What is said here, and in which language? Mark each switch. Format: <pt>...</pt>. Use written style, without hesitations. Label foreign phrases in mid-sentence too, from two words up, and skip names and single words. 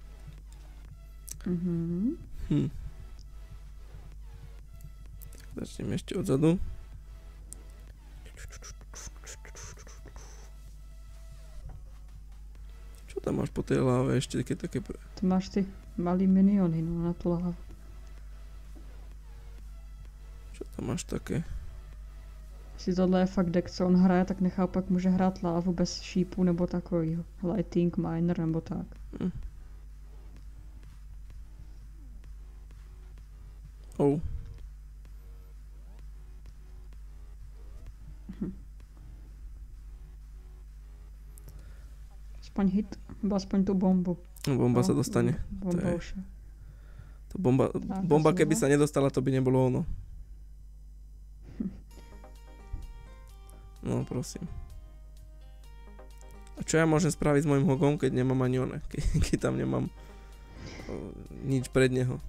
<sk>Tak začneme ešte odzadu. Čo tam máš po tej láve ešte také... Ty máš ty malý miniony, no, na tú lávu. Čo tam máš také?</sk> <cs>Jestli tohle je fakt deck, co on hraje, tak nechápu, jak může hrát lávu bez šípu nebo takovýho. Lighting Miner nebo tak. Aspoň hit, nebo aspoň tu bombu.</cs> <sk>Bomba sa dostane. Bomba už. To bomba keby sa nedostala, to by nebolo ono. No prosím. A čo ja môžem spraviť s mojím hogom, keď nemám ani one? Keď tam nemám nič pred neho.</sk>